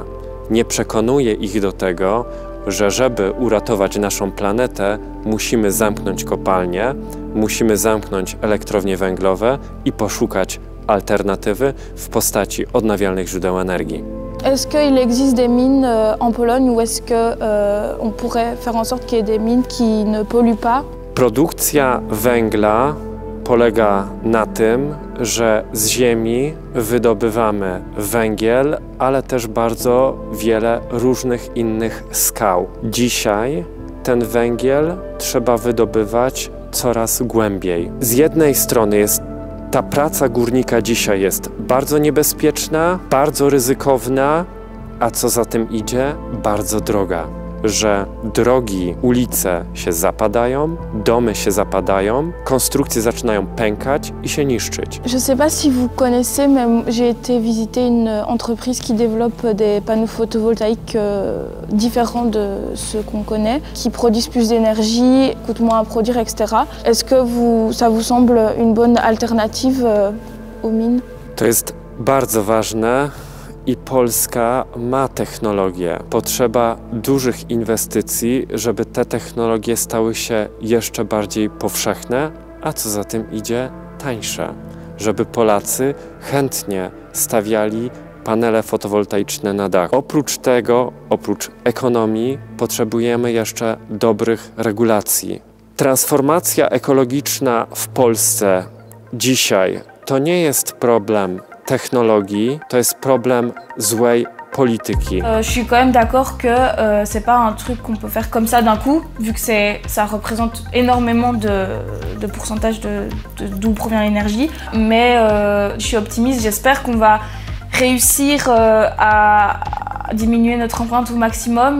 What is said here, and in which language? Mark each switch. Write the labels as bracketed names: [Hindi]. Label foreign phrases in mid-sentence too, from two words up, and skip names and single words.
[Polish] Nie przekonuje ich do tego, że żeby uratować naszą planetę, musimy zamknąć kopalnie, musimy zamknąć elektrownie węglowe i poszukać alternatywy w postaci odnawialnych źródeł energii. [French] Est-ce qu'il existe des mines en Pologne ou est-ce qu'on pourrait faire en sorte qu'il y ait des mines qui ne polluent pas? [Polish] Produkcja węgla polega na tym, że z ziemi wydobywamy węgiel, ale też bardzo wiele różnych innych skał. Dzisiaj ten węgiel trzeba wydobywać coraz głębiej. Z jednej strony ta praca górnika dzisiaj jest bardzo niebezpieczna, bardzo ryzykowna, a co za tym idzie, bardzo droga. Że drogi, ulice się zapadają, domy się zapadają, konstrukcje zaczynają pękać i się niszczyć. [French] Je sais pas si vous connaissez, mais j'ai été visiter une entreprise qui développe des panneaux photovoltaïques différents de ceux qu'on connaît, qui produisent plus d'énergie, coûtent moins à produire, etc. Est-ce que ça vous semble une bonne alternative aux mines? [Polish] To jest bardzo ważne. I Polska ma technologię. Potrzeba dużych inwestycji, żeby te technologie stały się jeszcze bardziej powszechne, a co za tym idzie, tańsze. Żeby Polacy chętnie stawiali panele fotowoltaiczne na dach. Oprócz tego, oprócz ekonomii, potrzebujemy jeszcze dobrych regulacji. Transformacja ekologiczna w Polsce dzisiaj to nie jest problem technologii, to jest problem złej polityki. [French] Je suis quand même d'accord que c'est pas un truc qu'on peut faire comme ça d'un coup, vu que ça représente énormément de pourcentage d'où provient l'énergie. Mais je suis optimiste, j'espère qu'on va réussir à diminuer notre empreinte au maximum.